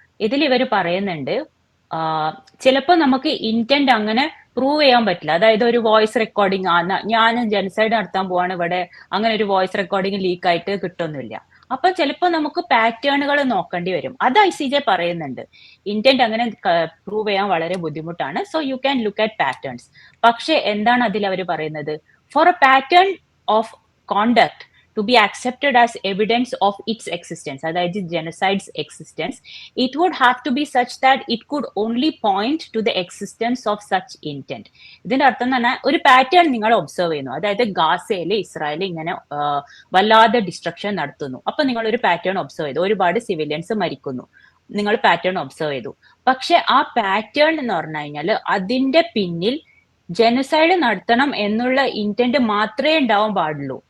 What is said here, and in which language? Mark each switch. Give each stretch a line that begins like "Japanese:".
Malayalam: ഇതിൽ ഇവർ പറയുന്നുണ്ട് ചിലപ്പോ നമുക്ക് ഇന്റന്റ് അങ്ങനെ പ്രൂവ് ചെയ്യാൻ പറ്റില്ല. അതായത് ഒരു വോയിസ് റെക്കോർഡിംഗ് ഞാൻ ജെനോസൈഡ് നടത്താൻ പോവാണ്, ഇവിടെ അങ്ങനെ ഒരു വോയിസ് റെക്കോർഡിംഗ് ലീക്ക് ആയിട്ട് കിട്ടുന്നില്ല. അപ്പൊ ചിലപ്പോ നമുക്ക് പാറ്റേണുകൾ നോക്കേണ്ടി വരും. അത് ICJ പറയുന്നുണ്ട്. ഇന്റന്റ് അങ്ങനെ പ്രൂവ് ചെയ്യാൻ വളരെ ബുദ്ധിമുട്ടാണ്.
English: So you can look at patterns.
Malayalam: പക്ഷെ എന്താണ് അതിൽ അവർ പറയുന്നത്?
English: For a pattern of conduct to be accepted as evidence of its existence, അതായത് genocide's existence, it would have to be such that it could only point to the existence of such intent.
Malayalam: ഇതിന്റെ അർത്ഥം തന്നെ ഒരു pattern നിങ്ങൾ observe ചെയ്യുന്നു. അതായത് ഗാസയിൽ Israel ഇങ്ങനെ വല്ലാതെ ഡിസ്ട്രക്ഷൻ നടത്തുന്നു. അപ്പൊ നിങ്ങൾ ഒരു പാറ്റേൺ ഒബ്സർവ് ചെയ്തു, ഒരുപാട് സിവിലിയൻസ് മരിക്കുന്നു, നിങ്ങൾ പാറ്റേൺ ഒബ്സർവ് ചെയ്തു. പക്ഷെ ആ പാറ്റേൺ എന്ന് പറഞ്ഞു കഴിഞ്ഞാൽ അതിന്റെ പിന്നിൽ ജെനോസൈഡ് നടത്തണം എന്നുള്ള ഇന്റന്റ് മാത്രമേ ഉണ്ടാവാൻ പാടുള്ളൂ.